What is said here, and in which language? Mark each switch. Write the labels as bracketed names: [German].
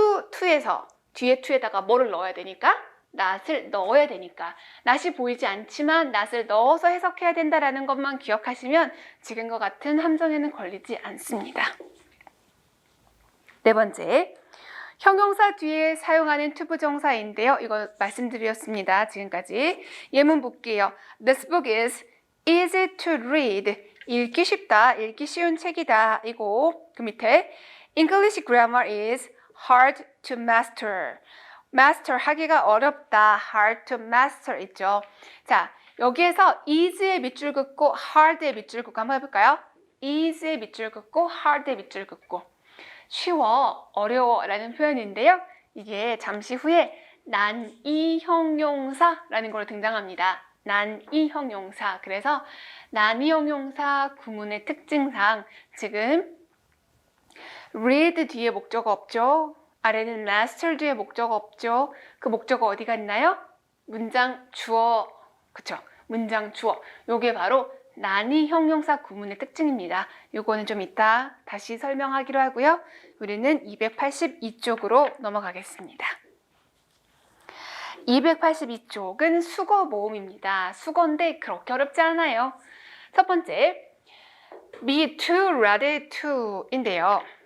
[Korean] to에서 뒤에 to에다가 뭐를 넣어야 되니까? not을 넣어야 되니까. not이 보이지 않지만 not을 넣어서 해석해야 된다는 것만 기억하시면 지금과 같은 함정에는 걸리지 않습니다. 네 번째, 형용사 뒤에 사용하는 투부정사인데요. 이거 말씀드렸습니다. 지금까지. 예문 볼게요. [English] This book is easy to read. [Korean] 읽기 쉽다, 읽기 쉬운 책이다. 이거 그 밑에 [English] English grammar is hard to master. [Korean] master 하기가 어렵다, [English] hard to master [Korean] 있죠. 자, 여기에서 easy에 밑줄 긋고 hard에 밑줄 긋고 한번 해볼까요? easy에 밑줄 긋고 hard에 밑줄 긋고. 쉬워, 어려워 라는 표현인데요. 이게 잠시 후에 난이 형용사라는 걸로 등장합니다. 난이 형용사. 그래서 난이 형용사 구문의 특징상 지금 read 뒤에 목적어 없죠? 아래는 master 뒤에 목적어 없죠? 그 목적어 어디 갔나요? 문장 주어. 그쵸? 문장 주어. 요게 바로 난이 형용사 구문의 특징입니다. 요거는 좀 이따 다시 설명하기로 하고요. 우리는 282쪽으로 넘어가겠습니다. 282쪽은 수거 모음입니다. 수거인데 그렇게 어렵지 않아요. 첫 번째, be too ready to 인데요.